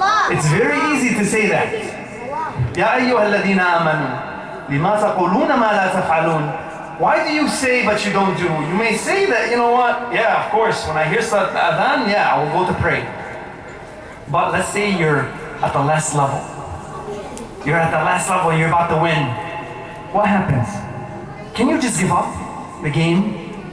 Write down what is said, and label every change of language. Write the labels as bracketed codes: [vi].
[en] It's very easy to say that. [ar] يا أيها الذين آمنوا لما تقولون ما لا تفعلون. [en] Why do you say but you don't do? You may say that, you know what? Yeah, of course, when I hear Salat Adhan, yeah, I will go to pray. But let's say you're at the last level. You're at the last level, you're about to win. What happens? Can you just give up the game?